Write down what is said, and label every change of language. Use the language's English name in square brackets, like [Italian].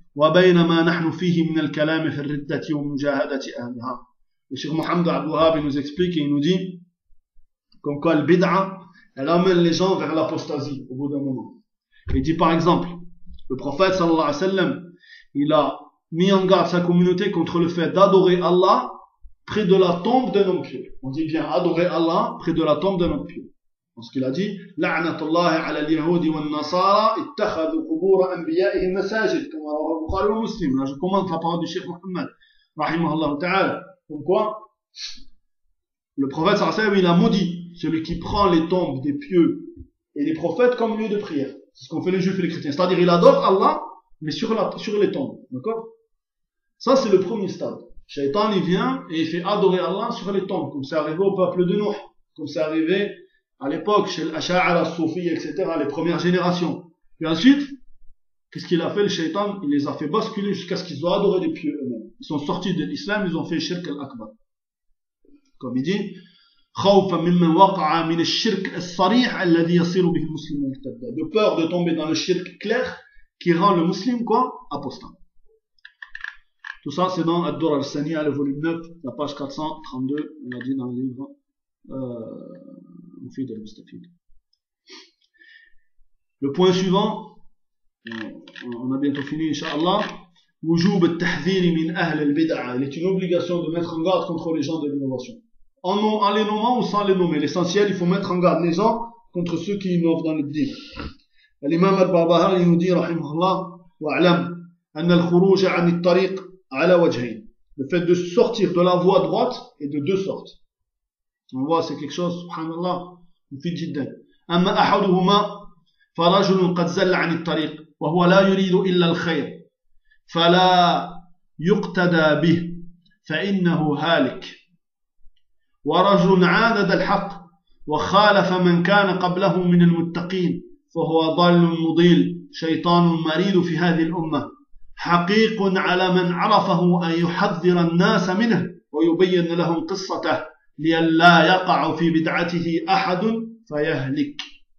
[Arabic] وبين ما نحن فيه من الكلام في الردة ومجاهدة أهلها. [French] الشيخ محمد عبد الوهاب nous explique et nous dit comme quoi le bid'a elle amène les gens vers l'apostasie au bout d'un moment. Il dit par exemple le prophète sallallahu alayhi wa sallam il a mis en garde sa communauté contre le fait d'adorer Allah près de la tombe d'un homme pieux. On dit bien adorer Allah près de la tombe d'un homme pieux. Parce qu'il a dit, [Arabic] لعنت الله على اليهود والنصارى اتخذوا قبور انبيائهم مساجد كما رواه البخاري ومسلم. [French] Là, je commente la parole du Cheikh Mohammed, rahimahullah ta'ala. Comme quoi, Le prophète sallallahu alayhi wa sallam, il a maudit celui qui prend les tombes des pieux et des prophètes comme lieu de prière. C'est ce qu'ont fait les juifs et les chrétiens. C'est-à-dire, il adore Allah, mais sur les tombes. D'accord? Ça, c'est le premier stade. Shaitan, il vient et il fait adorer Allah sur les tombes, comme c'est arrivé au peuple de Nuh, comme c'est arrivé à l'époque chez l'Asha'ara, Soufi, etc., les premières générations. Puis ensuite, qu'est-ce qu'il a fait, le shaitan? Il les a fait basculer jusqu'à ce qu'ils aient adoré les pieux eux-mêmes. Ils sont sortis de l'islam, ils ont fait shirk al-akbar. Comme il dit, [Arabic] خَوْفَ مِمَّنْ وَقَعَ مِنَ الشِّرْكِ الصَّرِيحَ الَّذِي يَصِيرُ بِهِ مُسْلِمٌ مُرْتَدًا. [French] De peur de tomber dans le shirk clair, qui rend le musulman quoi? Apostat. Tout ça, c'est dans Ad-Dur al-Sani, le volume 9, la page 432, on l'a dit dans le livre, Mufid al-Mustafid. Le point suivant, on a bientôt fini, Inch'Allah. [Arabic] وجوب التحذير من أهل البدعة. [French] Il est une obligation de mettre en garde contre les gens de l'innovation. En les nommant ou sans les nommer. L'essentiel, il faut mettre en garde les gens contre ceux qui innovent dans le bid'ah. L'imam al-Barbahar, il nous dit, [Arabic] rahimahullah, wa'alam, anna al-khuruj an al-tariq ala wajhain. [French] Le fait de sortir de la voie droite est de deux sortes. On voit, c'est quelque chose, subhanallah, on fait jiddan. [Arabic] Amma ahaduhuma, فرجل قد زل عن الطريق وهو لا يريد إلا الخير فلا يقتدى به فإنه هالك ورجل عاند الحق وخالف من كان قبله من المتقين فهو ضال مضيل شيطان مريد في هذه الأمة حقيق على من عرفه أن يحذر الناس منه ويبين لهم قصته لئلا يقع في بدعته أحد فيهلك.